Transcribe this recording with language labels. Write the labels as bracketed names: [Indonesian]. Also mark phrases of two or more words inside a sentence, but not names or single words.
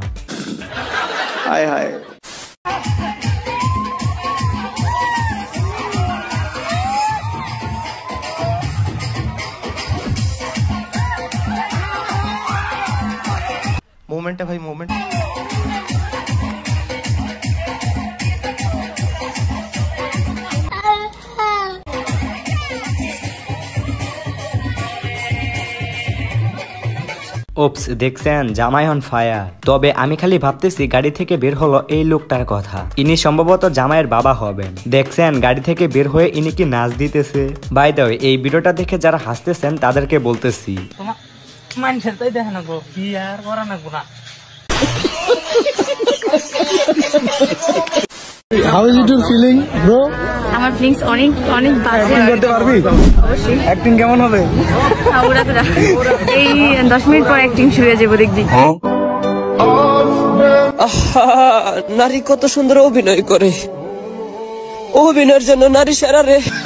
[Bangla] হায় হায়। [Hindi] मोमेंट है भाई, मोमेंट। [Bangla] ওপস, দেখছেন জামাই [English] on fire. [Bangla] তবে আমি খালি ভাবতেছি গাড়ি থেকে বের হলো এই লোকটার কথা, ইনি সম্ভবত জামাইয়ের বাবা হবেন। দেখছেন গাড়ি থেকে বের হয়ে ইনি কি নাচ দিতেছে। [English] by the way, [Bangla] এই ভিডিওটা দেখে যারা হাসতেছেন তাদেরকে বলতেছি [English] How is it your feeling, bro? [Bangla] আমার ফিলিংস অনেক বাজে। অ্যাক্টিং করতে পারবি? অবশ্যই। অ্যাক্টিং কেমন হবে? এই 10 মিনিট পর অ্যাক্টিং শুরু হয়ে যাবে, দেখবি। নারী কত সুন্দর অভিনয় করে, অভিনয়ের জন্য নারী সেরা রে।